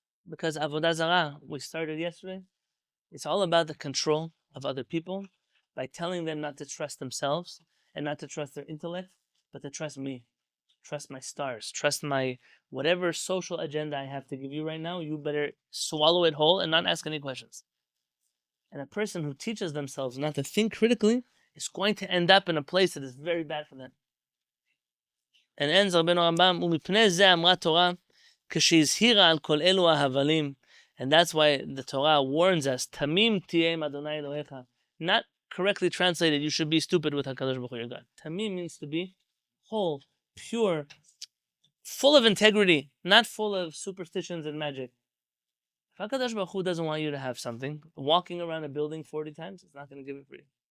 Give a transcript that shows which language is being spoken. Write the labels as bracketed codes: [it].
[en] Because Avodah Zarah, we started yesterday, it's all about the control of other people by telling them not to trust themselves and not to trust their intellect, but to trust me. Trust my stars. Trust my whatever social agenda I have to give you right now, you better swallow it whole and not ask any questions. And a person who teaches themselves not to think critically is going to end up in a place that is very bad for them. And ends [he] Rabbenu HaRambam, ומפני זה אמרה תורה, כשהזהירה על כל אלו ההבלים. [en] And that's why the Torah warns us, [he] tamim tiyeh עם [en] Adonai Elohecha. Not correctly translated, you should be stupid with HaKadosh Baruch Hu, your God. Tamim means to be whole, pure, full of integrity, not full of superstitions and magic. If HaKadosh Baruch Hu doesn't want you to have something, walking around a building 40 times, it's not going to give it for you.